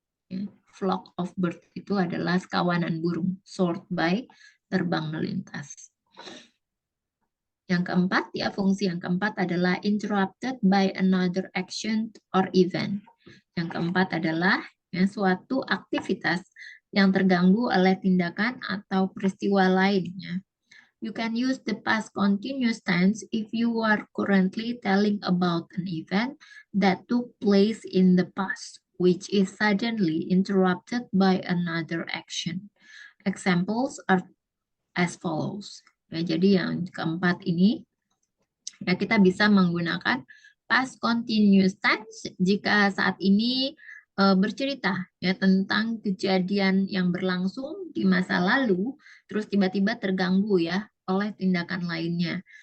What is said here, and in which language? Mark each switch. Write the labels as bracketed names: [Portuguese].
[Indonesian] Ya, [English] flock of bird [Indonesian] itu adalah sekawanan burung, [English] soared by, [Indonesian] terbang melintas. Yang keempat ya fungsi yang keempat adalah [English] interrupted by another action or event. [Indonesian] Yang keempat adalah ya, suatu aktivitas yang terganggu oleh tindakan atau peristiwa lainnya. [English] You can use the past continuous tense if you are currently telling about an event that took place in the past, which is suddenly interrupted by another action. Examples are as follows. [Indonesian] Ya, jadi yang keempat ini ya kita bisa menggunakan past continuous tense jika saat ini bercerita ya tentang kejadian yang berlangsung di masa lalu terus tiba-tiba terganggu ya oleh tindakan lainnya.